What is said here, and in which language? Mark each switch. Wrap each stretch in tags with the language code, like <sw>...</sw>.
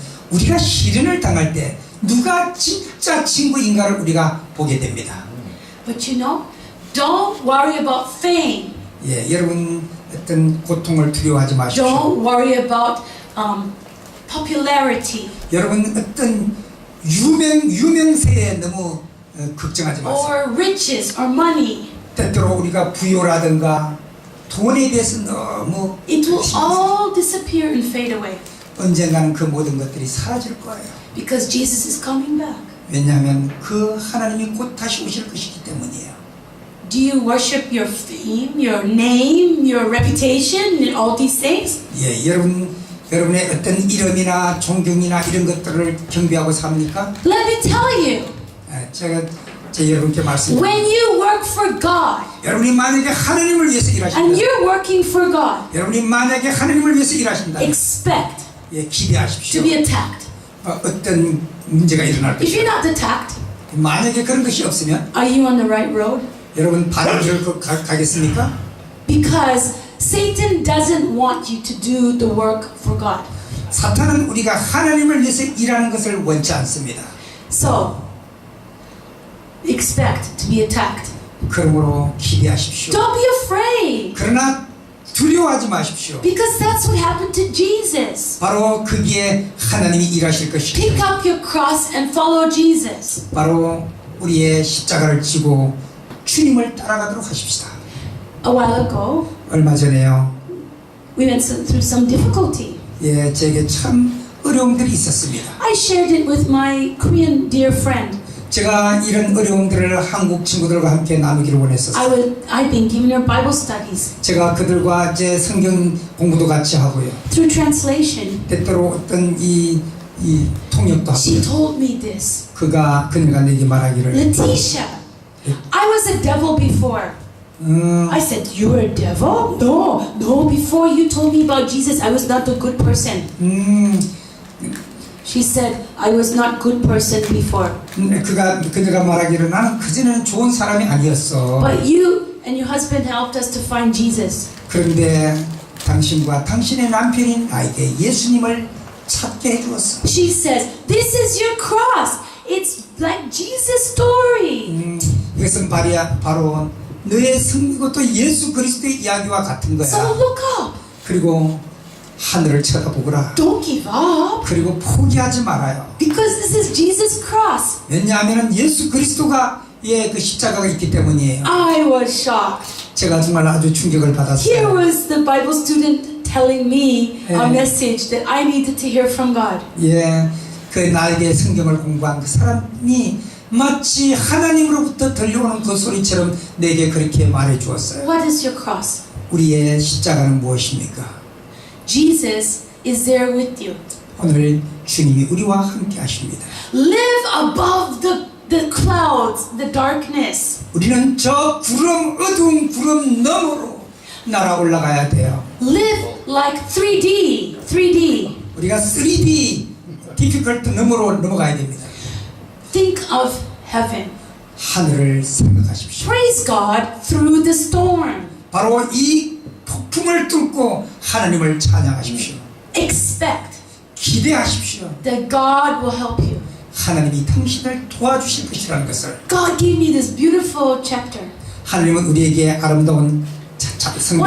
<ko>우리가 시련을 당할 때 누가 진짜 친구인가를 우리가 보게 됩니다.</ko> <en>But you know, don't worry about fame.</en> <ko>여러분 어떤 고통을 두려워하지 마십시오.</ko> <en>Don't worry about popularity.</en> <ko>여러분 어떤 유명세에 너무 걱정하지 마세요.</ko> <en>Or riches or money.</en> <ko>때때로 우리가 부요라든가 돈에 대해서 너무</ko> <en>It will all disappear and fade away.</en> <ko>언젠가는 그 모든 것들이 사라질 거예요.</ko> <en>Because Jesus is coming back.</en> <ko>왜냐하면 그 하나님이 곧 다시 오실 것이기 때문이에요.</ko> <en>Do you worship your fame, your name, your reputation, and all these things?</en> <ko>여러분의 어떤 이름이나 존경이나 이런 것들을 경배하고 삽니까?</ko> <en>Let me tell you.</en> <ko>제가 여러분께 말씀드립니다.</ko> <en>When you work for God,</en> <ko>여러분이 만약에 하나님을 위해서</ko> <en>and</en> <ko>일하신다.</ko> <en>you're working for God,</en> <ko>여러분이 만약에 하나님을 위해서 일하신다.</ko> <en>expect</en> <ko>기대하십시오.</ko> <en>to be attacked.</en> <ko>어떤 문제가 일어날</ko> <en>If you're</en> <ko>것이다.</ko> <en>not attacked,</en> <ko>만약에 그런 것이 없으면</ko> <en>are you on the right road?</en> <ko>여러분 바른 길을 가겠습니까?</ko> <en>Because Satan doesn't want you to do the work for God.</en> <ko>사탄은 우리가 하나님을 위해서 일하는 것을 원치 않습니다.</ko> <en>So, expect to be attacked.</en> <ko>그러므로 기대하십시오.</ko> <en>Don't be afraid.</en> <ko>그러나 두려워하지 마십시오.</ko> <en>Because that's what happened to Jesus.</en> <ko>바로 거기에 하나님이 일하실 것입니다.</ko> <en>Pick up your cross and follow Jesus.</en> <ko>바로 우리의 십자가를 지고 주님을 따라가도록 하십시다.</ko> <en>A while ago,</en> <ko>얼마 전에요.</ko> <en>we went through some difficulty.</en> <ko>예, 제게 참 어려움들이 있었습니다.</ko> <en>I shared it with my Korean dear friend.</en> <ko>제가 이런 어려움들을 한국 친구들과 함께 나누기를 원했었어요.</ko> <en>I've been giving her Bible studies</en> <ko>제가 그들과 제 성경 공부도 같이 하고요.</ko> <en>through translation.</en> <ko>때때로 어떤 이 통역도</ko> <en>She</en> <ko>하고요.</ko> <en>told me this.</en> <ko>그녀가 내게 말하기를</ko> <en>Letitia, I was a devil before. I said, you were a devil? No, before you told me about Jesus, I was not a good person. She said, I was not good person before.</en> <ko>그녀가 말하기를 나는 그전에는 좋은 사람이 아니었어.</ko> <en>But you and your husband helped us to find Jesus.</en> <ko>그런데 당신과 당신의 남편인 나에게 예수님을 찾게 해주었어.</ko> <en>She says, this is your cross. It's like Jesus' story.</en> <ko>이것은 바로 너의 이것도 예수 그리스도의 이야기와 같은 거야.</ko> <en>So look up.</en> <ko>그리고 하늘을 쳐다보거라.</ko> <en>Don't give up.</en> <ko>그리고 포기하지 말아요.</ko> <en>Because this is Jesus' cross.</en> <ko>왜냐하면 예수 그리스도가 그 십자가가 있기 때문이에요.</ko> <en>I was shocked.</en> <ko>제가 정말 아주 충격을</ko> <en>Here</en> <ko>받았어요.</ko> <en>was the Bible student telling me a Yeah. message that I needed to hear from God.</en> <ko>예, 그 나에게 성경을 공부한 그 사람이 마치 하나님으로부터 들려오는 그 소리처럼 내게 그렇게 말해 주었어요.</ko> <en>What is your cross?</en> <ko>우리의 십자가는 무엇입니까?</ko> <en>Jesus is there with you.</en> <ko>오늘 주님이 우리와 함께 하십니다.</ko> <en>Live above the clouds, the darkness.</en> <ko>우리는 저 어두운 구름 너머로 날아 올라가야 돼요.</ko> <en>Live like 3D.</en> <ko>우리가 3D difficult 너머로 넘어가야 됩니다.</ko> <en>Think of heaven.</en> <ko>하늘을 생각하십시오.</ko> <en>Praise God through the storm.</en> <ko>바로 이 폭풍을 뚫고 하나님을 찬양하십시오.</ko> <en>Expect</en> <ko>기대하십시오.</ko> <en>that God will help you.</en> <ko>하나님이 당신을 도와주실 것이라는 것을.</ko> <en>God gave me this beautiful chapter.</en> <ko>하나님은 우리에게 아름다운 성경</ko>